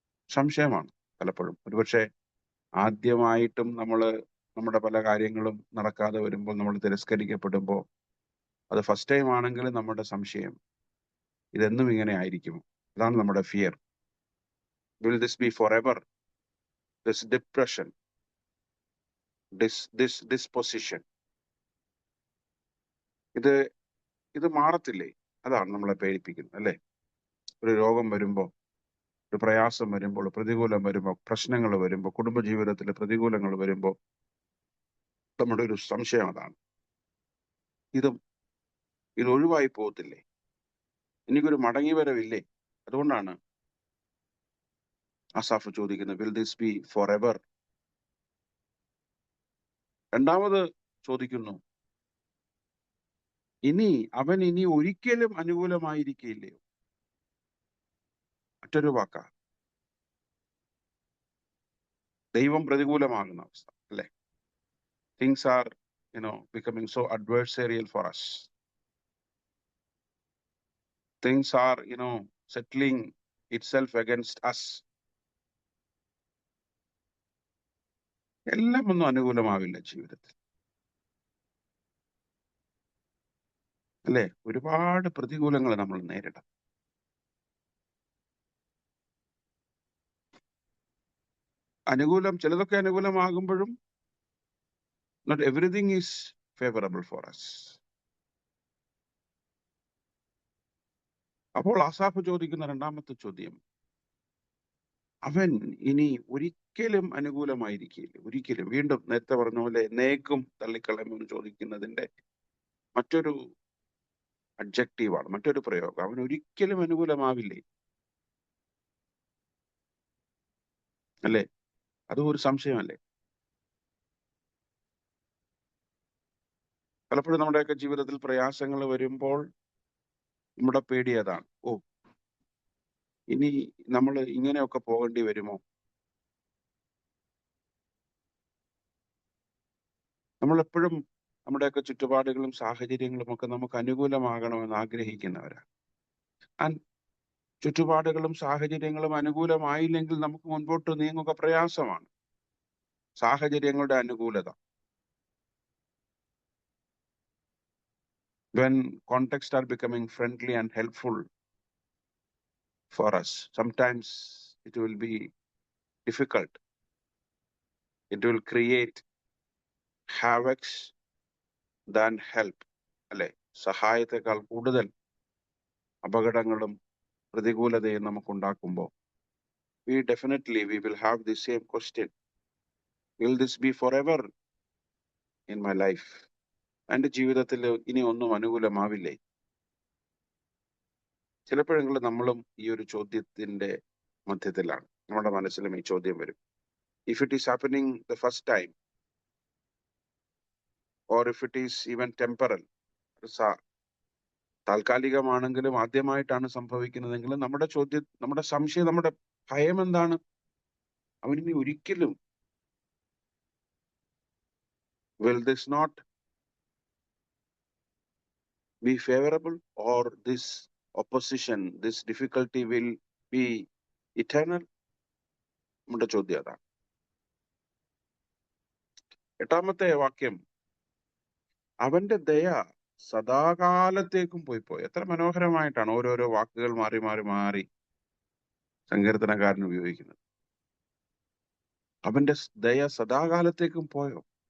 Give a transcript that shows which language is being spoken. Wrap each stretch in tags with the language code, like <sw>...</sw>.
<ml>സംശയമാണ് പലപ്പോഴും. ഒരുപക്ഷെ ആദ്യമായിട്ടും നമ്മുടെ പല കാര്യങ്ങളും നടക്കാതെ വരുമ്പോൾ, നമ്മൾ തിരസ്കരിക്കപ്പെടുമ്പോൾ, അത് ഫസ്റ്റ് ടൈം ആണെങ്കിലും നമ്മുടെ സംശയം, ഇതെന്നും ഇങ്ങനെ ആയിരിക്കുമോ? അതാണ് നമ്മുടെ</ml> <en>Fear. Will this be forever? This depression, this disposition,</en> <ml>ഇത് മാറത്തില്ലേ? അതാണ് നമ്മളെ പേടിപ്പിക്കുന്നത്, അല്ലെ? ഒരു രോഗം വരുമ്പോൾ, ഒരു പ്രയാസം വരുമ്പോൾ, പ്രതികൂലം വരുമ്പോൾ, പ്രശ്നങ്ങൾ വരുമ്പോൾ, കുടുംബജീവിതത്തിലെ പ്രതികൂലങ്ങൾ വരുമ്പോൾ നമ്മുടെ ഒരു സംശയം അതാണ്, ഇത് ഒഴിവായി പോകത്തില്ലേ? എനിക്കൊരു മടങ്ങി വരവില്ലേ? അതുകൊണ്ടാണ് ആസാഫ് ചോദിക്കുന്നത്,</ml> <en>will this be forever?</en> <ml>രണ്ടാമത് ചോദിക്കുന്നു, അവൻ ഇനി ഒരിക്കലും അനുകൂലമായിരിക്കില്ലയോ? മറ്റൊരു വാക്കാ, ദൈവം പ്രതികൂലമാകുന്ന അവസ്ഥ, അല്ലെ?</ml> <en>Things are becoming so adversarial for us. Things are settling itself against us.</en> <ml>എല്ലാം ഒന്നും അനുകൂലമാവില്ല ജീവിതത്തിൽ, അല്ലെ? ഒരുപാട് പ്രതികൂലങ്ങൾ നമ്മൾ നേരിടാം. ചിലതൊക്കെ അനുകൂലമാകുമ്പോഴും</ml> <en>not everything is favorable for us.</en> <ml>അപ്പോൾ ആസാഫ് ചോദിക്കുന്ന രണ്ടാമത്തെ ചോദ്യം, അവൻ ഇനി ഒരിക്കലും അനുകൂലമായിരിക്കില്ല. ഒരിക്കലും, വീണ്ടും നേരത്തെ പറഞ്ഞ പോലെ എന്നേക്കും തള്ളിക്കളയുമെന്ന് ചോദിക്കുന്നതിന്റെ മറ്റൊരു അഡ്ജക്റ്റീവാണ്, മറ്റൊരു പ്രയോഗം. അവൻ ഒരിക്കലും അനുകൂലമാവില്ലേ, അല്ലേ? അതും ഒരു സംശയമല്ലേ? പലപ്പോഴും നമ്മുടെയൊക്കെ ജീവിതത്തിൽ പ്രയാസങ്ങൾ വരുമ്പോൾ നമ്മുടെ പേടി അതാണ്. ഓ, ഇനി നമ്മൾ ഇങ്ങനെയൊക്കെ പോകേണ്ടി വരുമോ? നമ്മളെപ്പോഴും നമ്മുടെയൊക്കെ ചുറ്റുപാടുകളും സാഹചര്യങ്ങളും ഒക്കെ നമുക്ക് അനുകൂലമാകണമെന്ന് ആഗ്രഹിക്കുന്നവരാണ്. ചുറ്റുപാടുകളും സാഹചര്യങ്ങളും അനുകൂലമായില്ലെങ്കിൽ നമുക്ക് മുൻപോട്ട് നീങ്ങുക പ്രയാസമാണ്. സാഹചര്യങ്ങളുടെ അനുകൂലത,</ml> <en>when contexts are becoming friendly and helpful for us, sometimes it will be difficult. It will create havocs than help.</en> <ml>അല്ലെ? സഹായത്തെക്കാൾ കൂടുതൽ അപകടങ്ങളും പ്രതികൂലതയും നമുക്കുണ്ടാക്കുമ്പോൾ</ml> <en>we will have the same question. Will this be forever in my life?</en> <ml>എൻ്റെ ജീവിതത്തിൽ ഇനി ഒന്നും അനുകൂലമാവില്ലേ? ചിലപ്പോഴെങ്കിലും നമ്മളും ഈ ഒരു ചോദ്യത്തിന്റെ മധ്യത്തിലാണ്. നമ്മുടെ മനസ്സിലും ഈ ചോദ്യം വരും.</ml> <en>If it is happening the first time, or if it is even temporal,</en> <ml>താൽക്കാലികമാണെങ്കിലും ആദ്യമായിട്ടാണ് സംഭവിക്കുന്നതെങ്കിലും നമ്മുടെ സംശയം, നമ്മുടെ ഭയം എന്താണ്? അവനിനി ഒരിക്കലും,</ml> <en>will this not be favorable, or this opposition, this difficulty will be eternal?</en> <ml>നമ്മുടെ ചോദ്യം അതാണ്. 8ാമത്തെ വാക്യം, അവന്റെ ദയ സദാകാലത്തേക്കും പോയി. എത്ര മനോഹരമായിട്ടാണ് ഓരോരോ വാക്കുകൾ മാറി മാറി മാറി സങ്കീർത്തനക്കാരൻ ഉപയോഗിക്കുന്നത്. അവന്റെ ദയ സദാകാലത്തേക്കും പോയോ?</ml>